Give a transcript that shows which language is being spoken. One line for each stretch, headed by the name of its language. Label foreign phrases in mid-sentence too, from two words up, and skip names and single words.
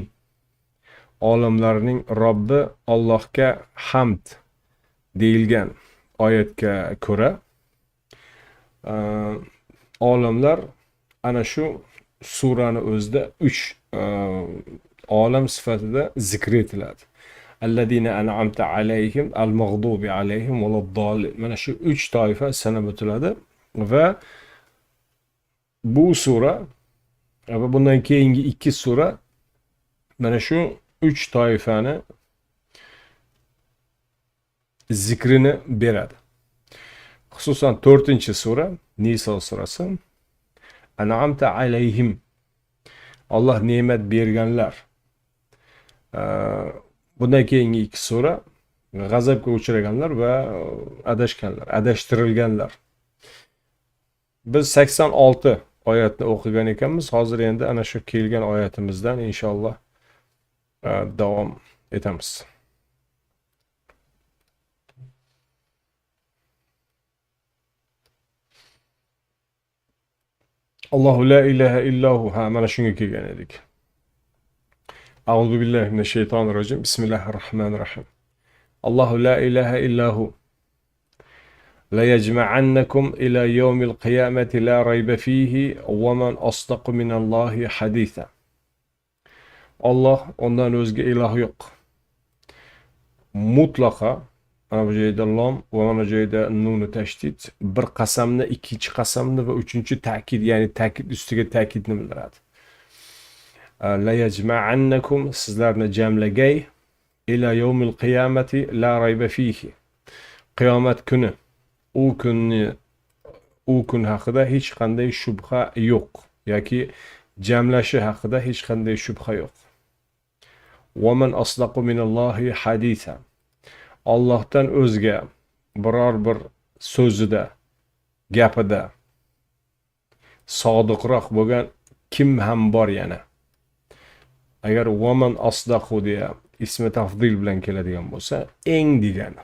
Uzbek: Olamlarning Robbi Allohga hamd deyilgan oyatga ko'ra olamlar ana shu surani o'zida 3 olam sifatida zikr etiladi.
Arabic: الذين أنعمت عليهم المغضوب عليهم ولا الضالين.
Uzbek: Mana shu 3 toifa sanab o'tiladi va bu sura va bundan keyingi 2 sura mana shu 3 toifani zikrini beradi. Xususan 4-sura Niso surasi
Arabic: أنعمت عليهم.
Uzbek: Allah ne'mat berganlar. Bundan keyingi 2 sura g'azabga uchraganlar va adashganlar, adashtirilganlar. Biz 86 oyatni o'qigan ekanmiz. Hozir endi ana shu kelgan oyatimizdan inshaalloh davom etamiz.
Arabic: الله لا إله إلا هو.
Uzbek: Mana shunga kelgan edik.
Arabic: أعوذ بالله من الشيطان الرجيم. بسم الله الرحمن الرحيم. الله لا إله إلا هو. ليجمعنكم إلى يوم القيامة لا ريب فيه ومن أصدق من الله حديثا.
Uzbek: Allah ondan o'zga iloh yo'q. Mutlaqo mana bu joyda lom va mana bu joyda nuni tashdid bir qasamni, ikkinchi qasamni va uchinchi ta'kid, ya'ni ta'kid ustiga ta'kidni bildiradi.
Arabic: ليجمعنكم,
Uzbek: sizlarni jamlagay,
Arabic: إلى يوم القيامة لا ريب فيه.
Uzbek: Qiyomat kuni, u kun haqida hech qanday shubha yo'q yoki jamlashi haqida hech qanday shubha yo'q.
Arabic: ومن أصدق من الله حديثا.
Uzbek: Allohdan o'zga biror bir so'zida, gapida sodiqroq bo'lgan kim ham bor yana? Agar
Arabic: ومن أصدق
Uzbek: deya ismi tafdil bilan keladigan bo'lsa, eng degani.